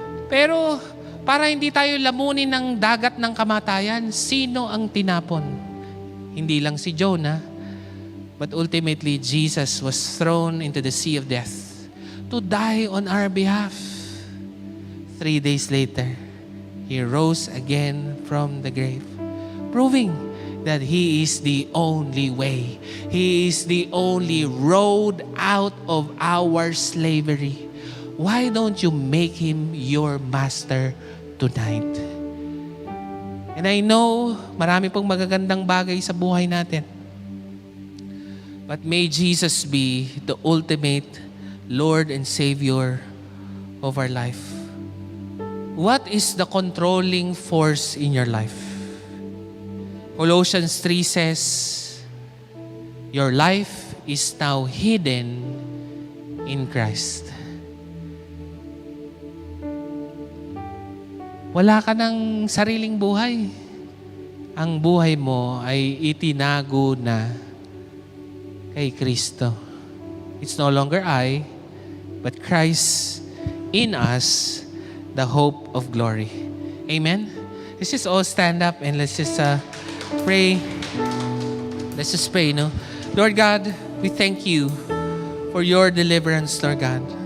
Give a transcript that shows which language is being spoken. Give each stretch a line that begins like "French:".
Filipino: Pero para hindi tayo lamunin ng dagat ng kamatayan, sino ang tinapon? Hindi lang
English: si Jonah, but ultimately Jesus was thrown into the sea of death to die on our behalf. 3 days later, He rose again from the grave, proving that He is the only way. He is the only road out of our slavery. Why don't you make Him your master tonight? And I know,
Filipino: marami pong magagandang bagay sa buhay natin.
English: But may Jesus be the ultimate Lord and Savior of our life. What is the controlling force in your life? Colossians 3 says, your life is now hidden in Christ.
Filipino: Wala ka ng sariling buhay. Ang buhay mo ay itinago na kay Kristo.
English: It's no longer I, but Christ in us, the hope of glory. Amen? Let's just all stand up and let's just pray. Let's just pray, no? Lord God, we thank you for your deliverance, Lord God.